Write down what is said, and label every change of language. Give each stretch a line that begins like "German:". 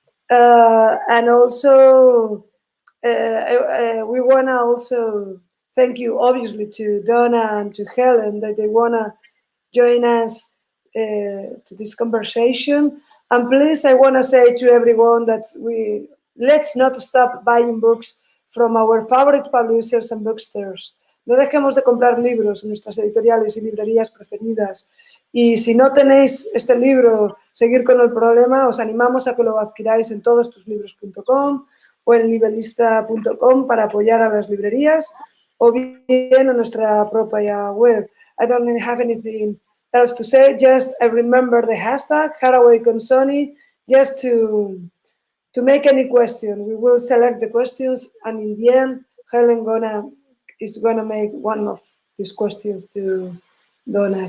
English: And also, we want to also thank you, obviously, to Donna and to Helen that they want to join us to this conversation. And please, I want to say to everyone that let's not stop buying books from our favorite publishers and bookstores.
Spanish: No dejemos de comprar libros en nuestras editoriales y librerías preferidas. Y si no tenéis este libro, Seguir con el problema, os animamos a que lo adquiráis en todostuslibros.com o en libelista.com para apoyar a las librerías o bien en nuestra propia web.
English: I don't have anything else to say, just I remember the hashtag Haraway consonni just to make any question. We will select the questions and in the end, Helen is gonna make one of these questions to Donna.